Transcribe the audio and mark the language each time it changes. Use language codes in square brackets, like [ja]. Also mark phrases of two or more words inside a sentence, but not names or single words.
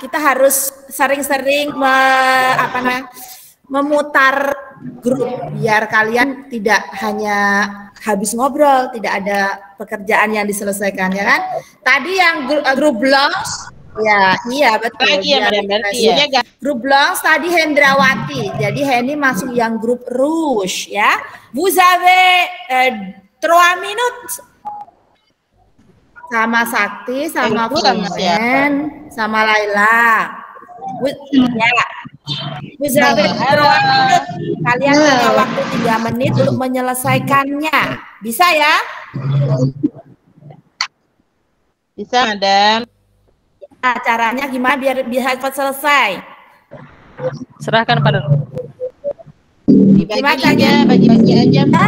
[id] Kita harus sering-sering memutar grup biar kalian tidak hanya habis ngobrol, tidak ada pekerjaan yang diselesaikan ya kan. Tadi yang grup Blanche, ya iya betul. Lagi ya, berarti ya. Grup Blanche tadi Hendrawati, jadi Henny masuk yang grup Rouge ya. [fr] Vous avez 3 minutes [id] sama Sakti, sama Frumen, sama Laila. Ya. [fr] Vous avez 3 minutes. [id] Kalian punya waktu 3 menit untuk menyelesaikannya. Bisa ya? Bisa, Madam. Nah, caranya gimana biar cepat selesai? Serahkan pada bagi aja.